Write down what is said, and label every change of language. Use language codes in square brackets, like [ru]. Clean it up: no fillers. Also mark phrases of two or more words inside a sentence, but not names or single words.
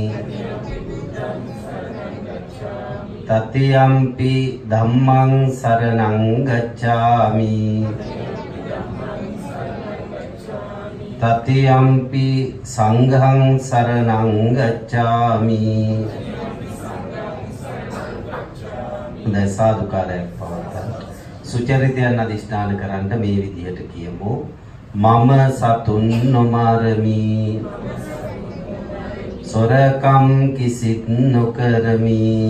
[pi] တတိယံ පි ධම්මං සරණං ගච්ඡාමි တတိယံ පි සංඝං සරණං ගච්ඡාමි. [si] දැන් සාදුකාරයක් පවත්වන්න. සුචරිතයන් අධිෂ්ඨාන කරන්න මේ විදිහට කියමු. මම සතුන් නොමරමි. සොරකම් කිසිත් නොකරමි.